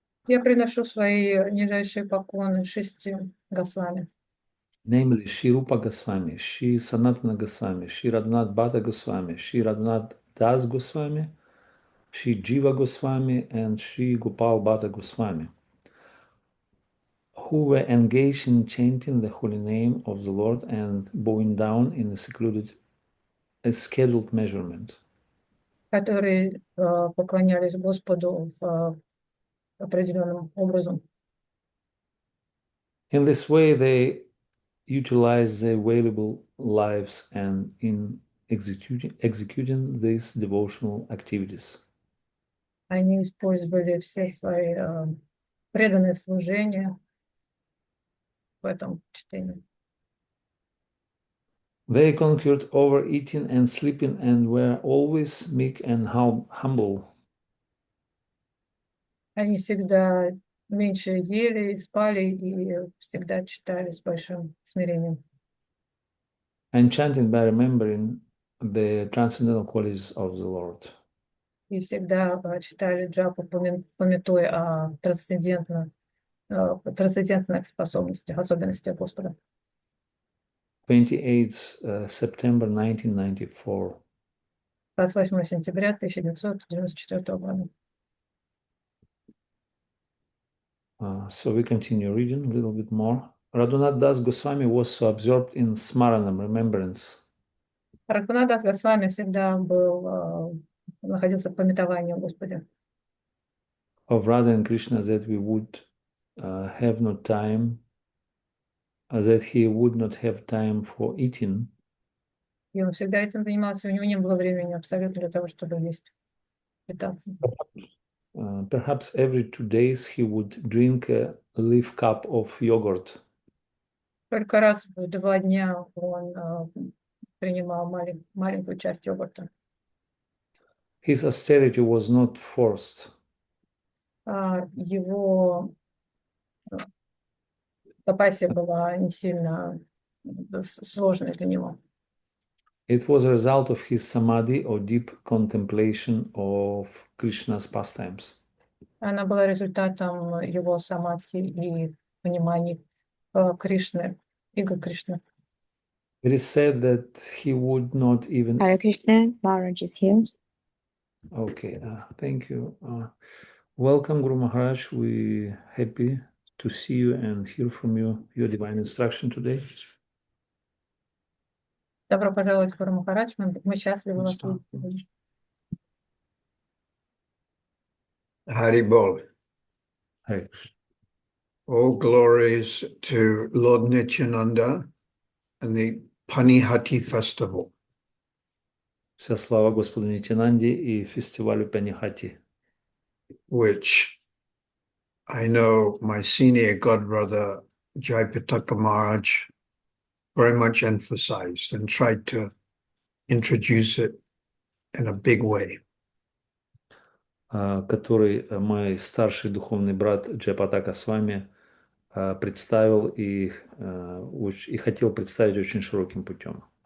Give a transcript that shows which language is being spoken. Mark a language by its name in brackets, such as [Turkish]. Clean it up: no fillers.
[Russian] я приношу свои нижайшие поклоны 6 Госвами. [English] Namely, Shri Rupa Goswami, Shri Sanatana Goswami, Shri Raghunath Bhatta Goswami, Shri Raghunath Das Goswami, Shri Jiva Goswami, and Shri Gopal Bhatta Goswami, who were engaged in chanting the holy name of the Lord and bowing down in a scheduled measurement. [Russian] Которые поклонялись Господу определенным образом. [English] In this way, they utilize their valuable lives and in executing these devotional activities. [Russian] Они использовали все свои преданные служения в этом чтении. [English] They conquered overeating and sleeping and were always meek and humble. [Russian] Они всегда меньше ели, спали и всегда читали с большим смирением. [English] And chanting by remembering the transcendental qualities of the Lord. [Russian] И всегда читали джапу, памятуя о трансцендентных способностях, особенностях Господа. [English] 28 September 1994. [Russian] 28 сентября 1994 года. [English] So we continue reading a little bit more. Raghunath Das Goswami was so absorbed in smaranam, remembrance. [Russian] Радхунат Дас Госвами всегда находился в памятовании о Господе. [English] Of Radha and Krishna that we would have no time, that he would not have time for eating. [Russian] И он всегда этим занимался, у него не было времени абсолютно для того, чтобы есть, питаться. [English] Perhaps every 2 days he would drink a leaf cup of yogurt. [Russian] Только раз в 2 дня он принимал маленькую часть йогурта. [English] His austerity was not forced. [Russian] Его тапасия была не сильно сложной для него. [English] It was a result of his samadhi or deep contemplation of Krishna's pastimes. [Russian] Она была результатом его самадхи и понимания Кришны, иго Кришны. [English] It is said that he would not even... Hare Krishna, Maharaj is here. Okay, thank you. Welcome, Guru Maharaj. We're happy to see you and hear from you, your divine instruction today. [Russian] Добро пожаловать, Гуру Махарадж. Мы счастливы вас видеть. Харибол. [English] Hare All glories to Lord Nityananda and the Panihati festival. [Russian] Вся слава Господу Нитянанде и фестивалю Панихати, [English] which I know my senior godbrother Jayapataka Maharaj very much emphasized and tried to introduce it in a big way. [Russian] который мой старший духовный брат Джайапатака Свами представил и хотел представить очень широким путем.